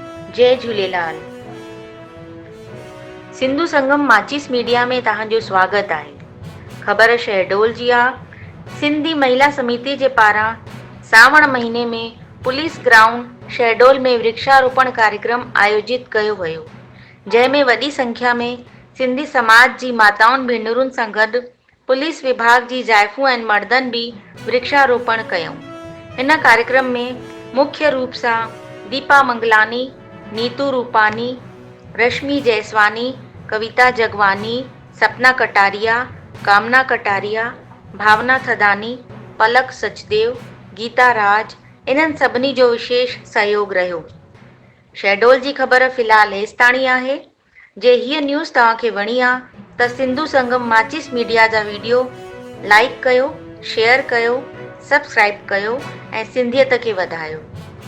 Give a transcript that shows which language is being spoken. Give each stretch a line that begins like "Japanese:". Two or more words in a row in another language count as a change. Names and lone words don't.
Sindhi: जय झूलेलाल। सिंधु संगम माचिस मीडिया में तव्हांजो स्वागत आहे। ख़बर शहडोल जी आहे। सिंधी महिला समिति जे पारां सावण महीने में पुलिस ग्राउंड शहडोल में वृक्षारोपण कार्यक्रम आयोजित कयो वियो, जंहिंमें वॾी संख्या में सिंधी समाज जी माताउनि भेनरुनि सां गॾु पुलिस विभाग जी जाइफ़ूं ऐं मर्दनि बि वृक्षारोपण कयूं। हिन कार्यक्रम में मुख्य रूप सां दीपा मंगलानी, नीतू रूपानी, रश्मि जयसवानी, कविता जगवानी, सपना कटारिया, कामना कटारिया, भावना थदानी, पलक सचदेव, गीता राज इन्हनि सभिनी जो विशेष सहयोग रहियो। शहडोल जी ख़बर फ़िलहाल हेसिताणी आहे। जे हीअ न्यूज़ तव्हांखे वणी आहे त सिंधु संगम माचिस मीडिया जा वीडियो लाइक कयो, शेयर कयो, सब्सक्राइब कयो ऐं सिंधियत खे वधायो।